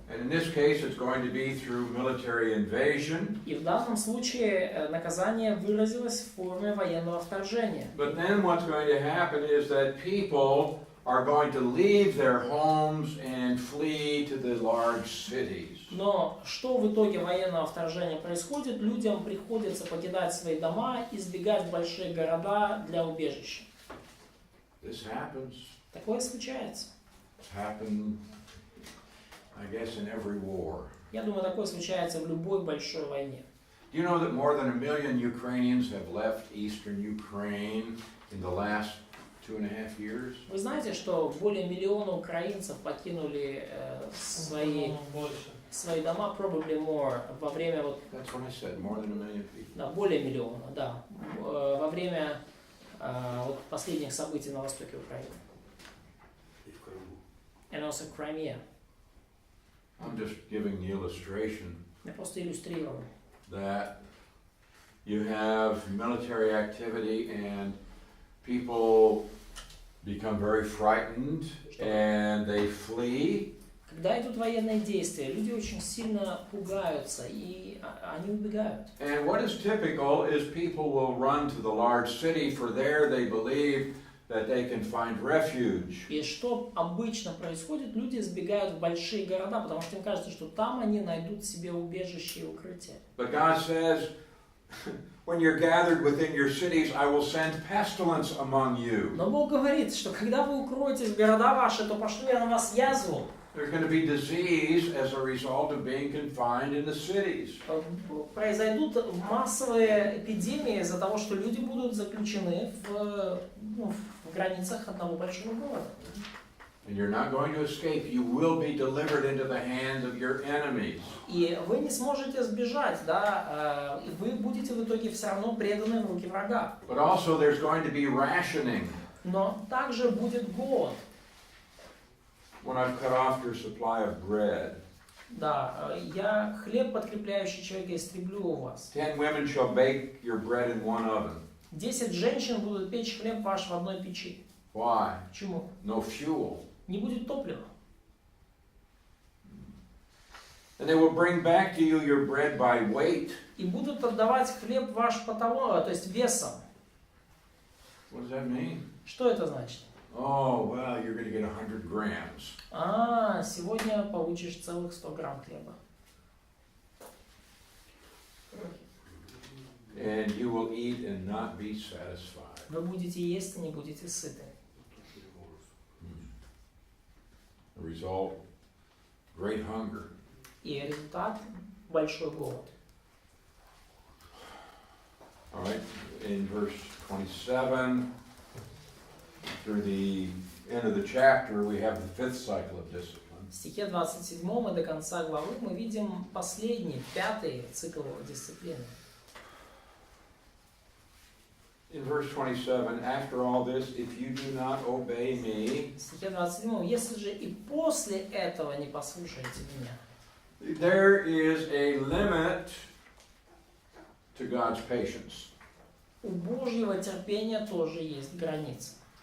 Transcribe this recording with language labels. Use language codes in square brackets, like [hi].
[en] And in this case, it's going to be through military invasion. [ru] И в данном случае наказание выразилось в форме военного вторжения. [en] But then what's going to happen is that people are going to leave their homes and flee to the large cities. [ru] Но что в итоге военного вторжения происходит? Людям приходится покидать свои дома и сбегать в большие города для убежища. [en] This happens. [ru] Такое случается. [en] It's happened, I guess, in every war. [ru] Я думаю, такое случается в любой большой войне. [en] Do you know that more than 1 million Ukrainians have left eastern Ukraine in the last 2.5 years? [ru] Вы знаете, что более миллиона украинцев покинули свои дома, [en] probably more, [ru] во время [en] That's what I said, more than 1 million people. [ru] да, более миллиона, да, во время последних событий на востоке Украины. [en] And also Crimea. I'm just giving the illustration [ru] Я просто иллюстрирую. [en] that you have military activity and people become very frightened and they flee. [ru] Когда идут военные действия, люди очень сильно пугаются и они убегают. [en] And what is typical is people will run to the large city, for there they believe that they can find refuge. [ru] И что обычно происходит, люди сбегают в большие города, потому что им кажется, что там они найдут себе убежище и укрытие. [en] But God says, when you're gathered within your cities, I will send pestilence among you. [ru] Но Бог говорит, что когда вы укроетесь в города ваши, то пошлю я на вас язву. [en] There's going to be disease as a result of being confined in the cities. [ru] Произойдут массовые эпидемии из-за того, что люди будут заключены в границах одного большого города. [en] And you're not going to escape. You will be delivered into the hands of your enemies. [ru] И вы не сможете сбежать, да, и вы будете в итоге все равно преданы в руки врага. [en] But also there's going to be rationing. [ru] Но также будет голод. [en] When I've cut off your supply of bread. [ru] Да, я хлеб, подкрепляющий человека, истреблю у вас. [en] 10 women shall bake your bread in one oven. [ru] 10 женщин будут печь хлеб ваш в одной печи. [en] Why? [ru] Почему? [en] No fuel. [ru] Не будет топлива. [en] And they will bring back to you your bread by weight. [ru] И будут отдавать хлеб ваш по тому, то есть весом. [en] What does that mean? [ru] Что это значит? [en] Oh, well, you're going to get 100 grams. [ru] Сегодня получишь целых 100 грамм хлеба. [en] And you will eat and not be satisfied. [ru] Вы будете есть и не будете сыты. [en] The result, great hunger. [ru] И результат – большой голод. [en] All right, in verse 27 through the end of the chapter, we have the fifth cycle of discipline. [ru] В стихе 27 и до конца главы мы видим последний, пятый цикл дисциплины. [en] In verse 27, after all this, if you do not obey me, [ru] В стихе 27, если же и после этого не послушаете меня, [en] there is a limit to God's patience. [ru] у Божьего терпения тоже есть границы.